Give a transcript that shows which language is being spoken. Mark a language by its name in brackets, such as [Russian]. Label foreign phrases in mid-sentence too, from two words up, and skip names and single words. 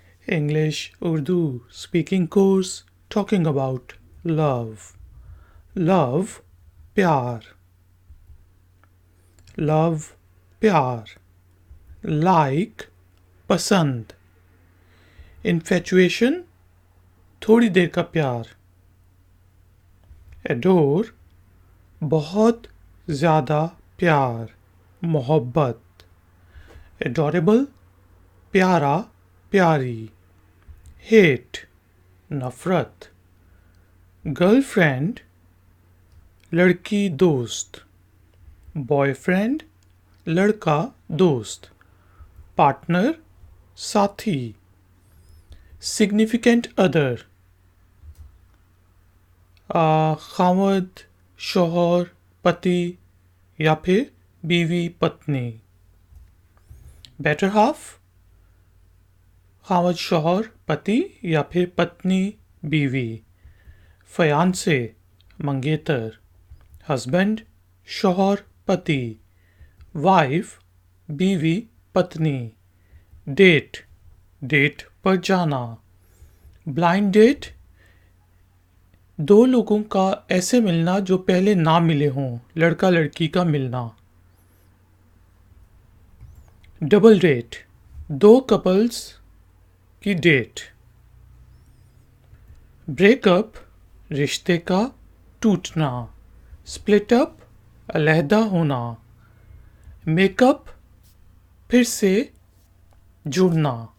[English] English Urdu speaking course talking about love. [Hindi] Love, प्यार. Love, प्यार. Like, पसंद. Infatuation, थोड़ी देर का प्यार. Adore, बहुत ज़्यादा प्यार, मोहब्बत. Adorable, प्यारा, प्यारी. Hate, नफरत. Girlfriend, लड़की दोस्त. Boyfriend, लड़का दोस्त. Partner, साथी. [English] Significant other, [Hindi] खामद, शौहर, पति या फिर बीवी पत्नी. [English] Better half, [Hindi] खामद शौहर पति या फिर पत्नी बीवी. Fiancé, मंगेतर. Husband, शौहर पति. Wife, बीवी पत्नी. Date, डेट पर जाना. [English] Blind date, [Hindi] दो लोगों का ऐसे मिलना जो पहले ना मिले हों, लड़का लड़की का मिलना. [English] Double date, [Hindi] दो कपल्स की डेट. ब्रेकअप, रिश्ते का टूटना. [English] split up, [Hindi] अलहदा होना. मेकअप, फिर से जुड़ना.